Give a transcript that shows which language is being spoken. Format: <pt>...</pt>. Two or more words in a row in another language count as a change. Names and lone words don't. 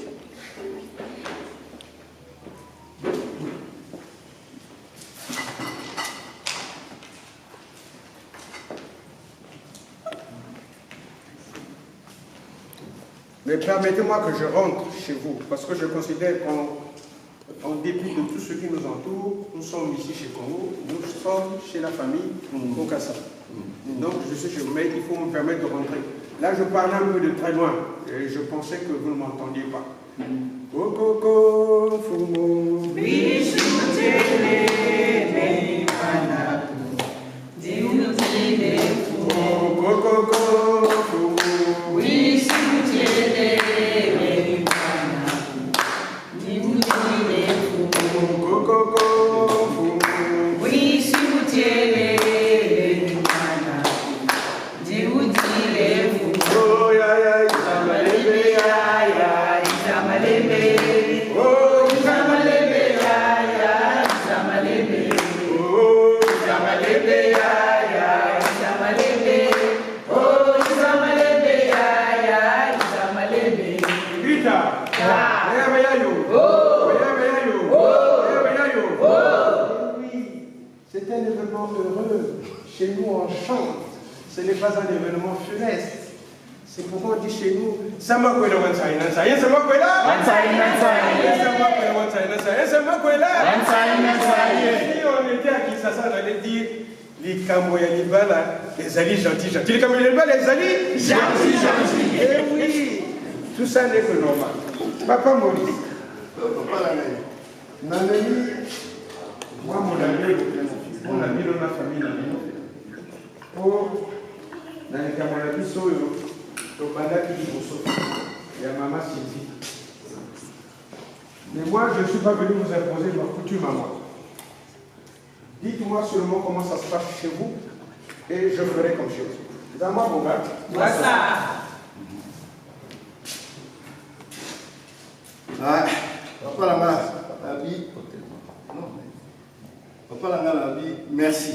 <fr>Mais permettez-moi que je rentre chez vous, parce que je considère qu'en dépit de tout ce qui nous entoure, nous sommes ici chez Congo, nous sommes chez la famille Kokassa. Donc je suis chez vous, mais il faut me permettre de rentrer. Là, je parle un peu de très loin, et je pensais que vous ne m'entendiez pas. Kokoko, Fumo, Bishutele, Benipanaku, Diutile, Fumo, Kokoko, Fumo, Bishutele, Benipanaku, Diutile, Fumo, Kokoko, Fumo, Bishutele, Benipanaku, Diutile, Fumo. Oh, ya, ya, Isamalebe, ya, ya, Isamalebe. Oh, Isamalebe, ya, ya, Isamalebe. Oh, Isamalebe, ya, ya, Isamalebe. Oh, Isamalebe, ya, ya, Isamalebe. Grita. Oui, c'est un événement heureux. Chez nous, on chante. Ce n'est pas un événement funeste. C'est pourquoi on dit chez nous, Sama Kwela Wansai Nansai, Sama Kwela Wansai Nansai, Sama Kwela Wansai Nansai, Sama Kwela Wansai Nansai. Si on était à Kinshasa, on allait dire les</fr> <ln>Kamoya Libala,</ln> <fr>les alliés gentils. Les</fr> <ln>Kamoya Libala,</ln> <fr>les alliés gentils. Eh oui, tout ça n'est que normal. Papa Maurice, papa Nanani, moi mon ami dans ma famille,</fr> <ln>biso tobandaki liboso ya mama Sylvie.</ln> <fr>Mais moi, je ne suis pas venu vous imposer ma coutume à moi. Dites-moi seulement comment ça se passe chez vous et je ferai comme chez vous. C'est à moi, mon gars. Ah, papa Langa, Abi, papa Langa, Abi, merci.</fr>